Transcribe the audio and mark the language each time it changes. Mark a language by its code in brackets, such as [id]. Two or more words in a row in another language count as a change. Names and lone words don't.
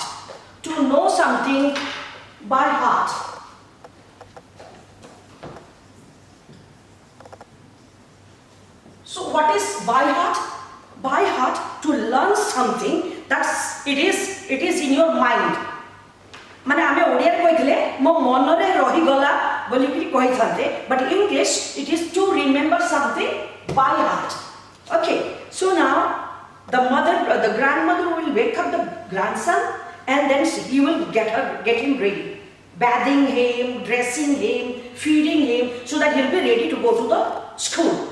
[en] To know something by heart. So what is by heart? By heart, to learn something that it is in your mind. [or] ମାନେ ଆମେ ଓଡ଼ିଆ ରେ କହିଥିଲେ ମୋ ମନ ରେ ରହି ଗଲା ବୋଲି କି କହି ଥାତେ, [en] but in English it is to remember something by heart. Okay, so now the grandmother will wake up the grandson, and then he will get him ready, bathing him, dressing him, feeding him, so that he'll be ready to go to the school.